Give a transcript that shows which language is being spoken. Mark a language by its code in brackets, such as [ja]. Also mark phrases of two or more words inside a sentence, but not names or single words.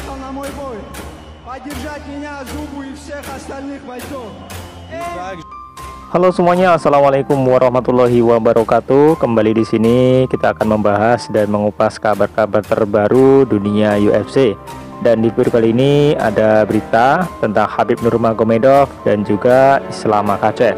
[ru] мой бой. Поддержать меня, Зубу и всех остальных бойцов. [id] Halo semuanya, [ar] السلام عليكم ورحمة الله وبركاته. [id] Kembali di sini kita akan membahas dan mengupas kabar-kabar terbaru dunia UFC. Dan di video kali ini ada berita tentang Khabib Nurmagomedov dan juga Islam Makhachev.